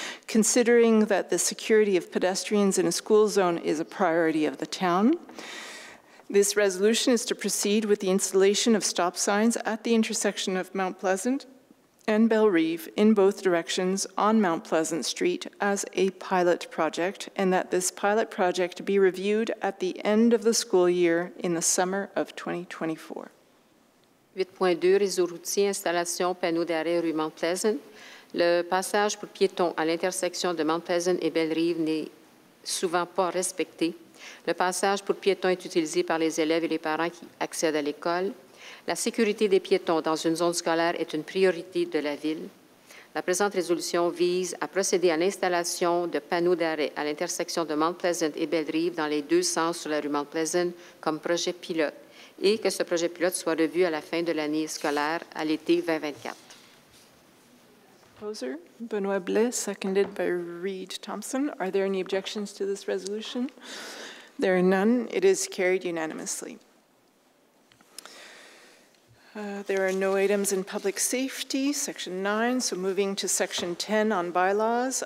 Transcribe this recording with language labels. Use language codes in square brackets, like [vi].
[en] Considering that the security of pedestrians in a school zone is a priority of the town, this resolution is to proceed with the installation of stop signs at the intersection of Mount Pleasant and Belle-Rive in both directions on Mount Pleasant Street as a pilot project, and that this pilot project be reviewed at the end of the school year in the summer of 2024. [fr] 8.2, réseau routier, installation, panneau d'arrêt rue Mount Pleasant. Le passage pour piétons à l'intersection de Mount Pleasant et Belle-Rive n'est souvent pas respecté. Le passage pour piétons est utilisé par les élèves et les parents qui accèdent à l'école. La sécurité des piétons dans une zone scolaire est une priorité de la Ville. La présente résolution vise à procéder à l'installation de panneaux d'arrêt à l'intersection de Mount Pleasant et Belle-Rive dans les deux sens sur la rue Mount Pleasant comme projet pilote et que ce projet pilote soit revu à la fin de l'année scolaire à l'été 2024. [en] Proposer, Benoit Blais, seconded by Reed Thompson. Are there any objections to this resolution? There are none. It is carried unanimously. There are no items in public safety, section 9, so moving to section 10 on bylaws.